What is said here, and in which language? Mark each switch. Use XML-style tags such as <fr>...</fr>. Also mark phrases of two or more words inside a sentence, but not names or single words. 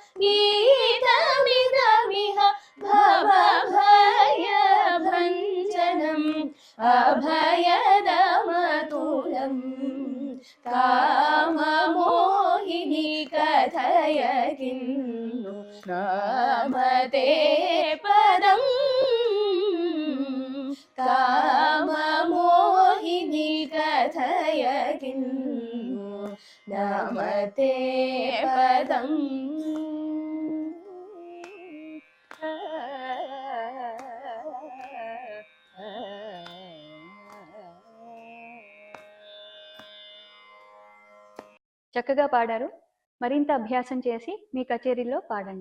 <sa>गीतमिदमिह भवभयभञ्जनम् अभयदमतुलम् काममोहिनी कथय किन्नु नामते पदम् काममोहिनी कथय किन्नु नामते पदम्</sa> <te>చక్కగా పాడారు. మరింత అభ్యాసం చేసి మీ కచేరీలో పాడండి.</te>